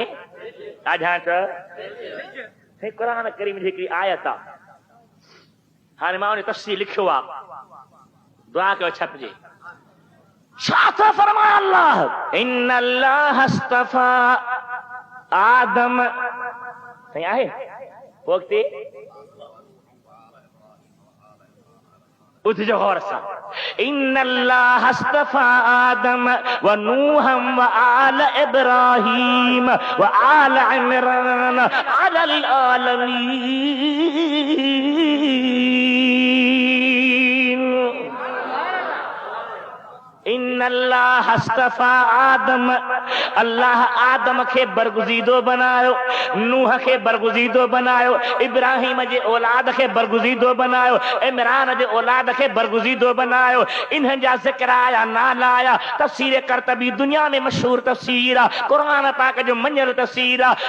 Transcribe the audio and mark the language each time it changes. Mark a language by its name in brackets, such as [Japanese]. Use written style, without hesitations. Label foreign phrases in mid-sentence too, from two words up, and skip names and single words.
[Sindhi] ॾाढा त क़ुरान करीम जी हिकिड़ी आयत आहे, हाणे मां उन तफ़सील लिखियो आहे, दुआ कयो छपजे। छा थो फरमाए अल्लाह? [Arabic] إن الله اصطفى آدم, [Sindhi] सही आहे वक़्ति उठजो गौर सां। [Arabic] إن الله اصطفى آدم ونوحا وآل إبراهيم وآل عمران على العالمين. إن الله اصطفى آدم, [Sindhi] अल्लाह आदम खे बरगुज़ीदो बनायो, नूह खे बरगुज़ीदो बनायो, इब्राहिम जे औलाद खे बरगुज़ीदो बनायो, इमरान जे औलाद खे बरगुज़ीदो बनायो। इन्हनि जा ज़िक्र आया, नाला आया। तफ़सीर क़ुरतबी दुनिया में मशहूर तफ़सीर आहे, क़ुरान पाक जो मञियल तफ़सीर आहे।